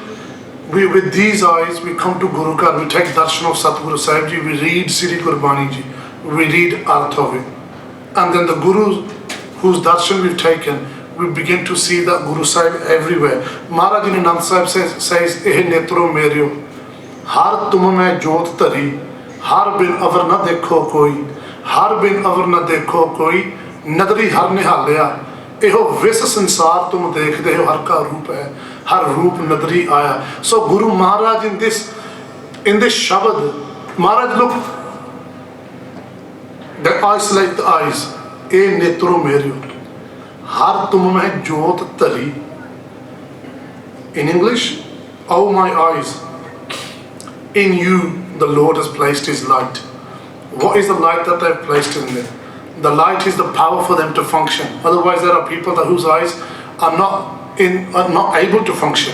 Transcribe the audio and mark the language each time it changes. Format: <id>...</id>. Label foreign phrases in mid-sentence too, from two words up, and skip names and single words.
<en>With these eyes, we come to Guru Ghar, we take darshan of Satguru Sahib Ji, we read Sri Gurbani Ji, we read Arth of it. And then the Guru whose darshan we've taken, we begin to see that Guru Sahib everywhere. Maharaj in Anand Sahib says,</en> <pa>"ਏ ਨੇਤ੍ਰਹੁ ਮੇਰਿਹੋ ਹਰਿ ਤੁਮ ਮਹਿ ਜੋਤਿ ਧਰੀ ਹਰਿ ਬਿਨੁ ਅਵਰੁ ਨ ਦੇਖਹੁ ਕੋਈ ਹਰਿ ਬਿਨੁ ਅਵਰੁ ਨ ਦੇਖਹੁ ਕੋਈ ਨਦਰੀ ਹਰਿ ਨਿਹਾਲਿਆ ਏਹੁ ਵਿਸੁ ਸੰਸਾਰੁ ਤੁਮ ਦੇਖਦੇ ਹੋ, ਹਰਿ ਕਾ ਰੂਪੁ ਹੈ ਹਰਿ ਰੂਪੁ ਨਦਰੀ ਆਇਆ."</pa> <en>So Guru Maharaj in this Shabad, Maharaj look, they isolate the eyes.</en> <pa>"ਏ ਨੇਤ੍ਰਹੁ ਮੇਰਿਹੋ ਹਰਿ ਤੁਮ ਮਹਿ ਜੋਤਿ ਧਰੀ."</pa> <en>In English, "Oh my eyes, in you the Lord has placed His light." What is the light that they've placed in them? The light is the power for them to function. Otherwise, there are people whose eyes are not able to function.</en>